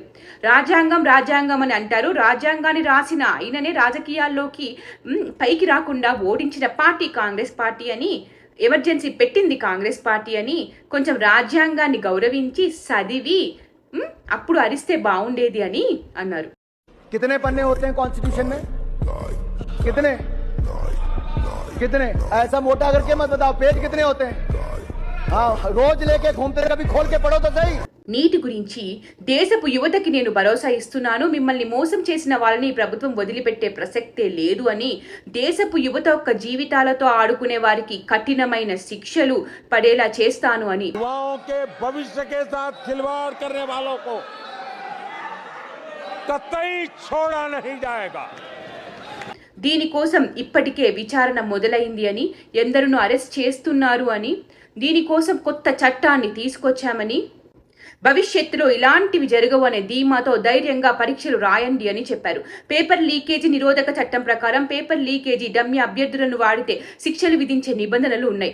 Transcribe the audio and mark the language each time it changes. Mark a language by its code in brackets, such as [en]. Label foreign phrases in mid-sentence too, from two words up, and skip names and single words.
[te] రాజ్యాంగం అని అంటారు. రాజ్యాంగాన్ని రాసిన ఆయననే రాజకీయాల్లోకి పైకి రాకుండా ఓడించిన పార్టీ కాంగ్రెస్ పార్టీ అని, ఎమర్జెన్సీ పెట్టింది కాంగ్రెస్ పార్టీ అని, కొంచెం రాజ్యాంగాన్ని గౌరవించి చదివి అప్పుడు అరిస్తే బాగుండేది అని అన్నారు. [hi] कितने पन्ने होते हैं कॉन्स्टिट्यूशन में? कितने कितने? ऐसा मोटा करके मत बताओ, पेज कितने होते हैं? हाँ, रोज लेके घूमते, कभी खोल के पढ़ो तो सही. [te] నీటి గురించి దేశపు యువతకి నేను భరోసా ఇస్తున్నాను. మిమ్మల్ని మోసం చేసిన వాళ్ళని ప్రభుత్వం వదిలిపెట్టే ప్రసక్తే లేదు అని, దేశపు యువత యొక్క జీవితాలతో ఆడుకునే వారికి కఠినమైన శిక్షలు పడేలా చేస్తాను అని. [hi] भविष्य के साथ खिलवाड़ करने वालों को कतई छोड़ा नहीं जाएगा. [te] దీనికోసం ఇప్పటికే విచారణ మొదలైంది అని, ఎందరినో అరెస్ట్ చేస్తున్నారు అని, దీనికోసం కొత్త చట్టాన్ని తీసుకొచ్చామని, భవిష్యత్తులో ఇలాంటివి జరగవు అనే ధీమాతో ధైర్యంగా పరీక్షలు రాయండి అని చెప్పారు. [en] paper leakage [te] నిరోధక చట్టం ప్రకారం [en] paper leakage [te] డమ్మీ అభ్యర్థులను వాడితే శిక్షలు విధించే నిబంధనలు ఉన్నాయి.